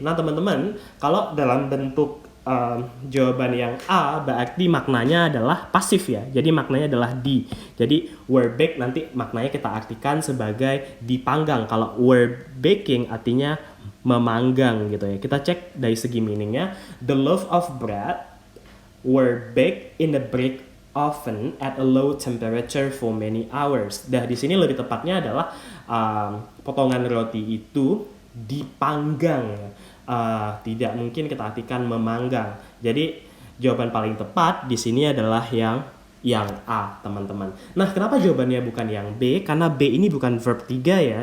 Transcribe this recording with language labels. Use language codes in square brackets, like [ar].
[id] Nah teman-teman, kalau dalam bentuk jawaban yang A berarti maknanya adalah pasif ya. Jadi maknanya adalah di. Jadi were bake nanti maknanya kita artikan sebagai dipanggang. Kalau were baking artinya memanggang gitu ya. Kita cek dari segi meaningnya. [en] The loaf of bread were baked in the brick oven at a low temperature for many hours. [id] Dah di sini lebih tepatnya adalah potongan roti itu dipanggang ya. Tidak mungkin kita artikan memanggang. Jadi jawaban paling tepat di sini adalah yang A, teman-teman. Nah, kenapa jawabannya bukan yang B? Karena B ini bukan verb 3 ya.